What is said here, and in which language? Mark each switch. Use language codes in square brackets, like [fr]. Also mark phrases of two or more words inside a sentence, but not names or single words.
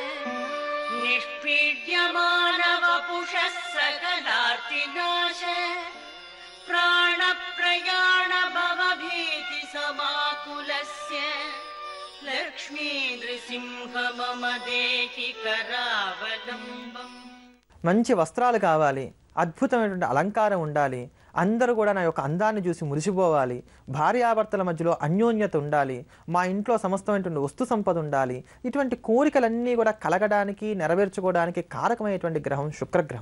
[sa] निष्पीड्यमानवपुषः सकलार्तिनाश प्राणप्रयाण भवभीति समाकुलस्य लक्ष्मी नृसिंह मम देहि करावलम्बम् [te] మంచి వస్త్రాలు కావాలి, అద్భుతమైనటువంటి అలంకారం ఉండాలి, అందరూ కూడా నా యొక్క అందాన్ని చూసి మురిసిపోవాలి, భార్యాభర్తల మధ్యలో అన్యోన్యత ఉండాలి, మా ఇంట్లో సమస్తమైనటువంటి వస్తు సంపద ఉండాలి. ఇటువంటి కోరికలన్నీ కూడా కలగడానికి, నెరవేర్చుకోవడానికి కారకమైనటువంటి గ్రహం శుక్రగ్రహం.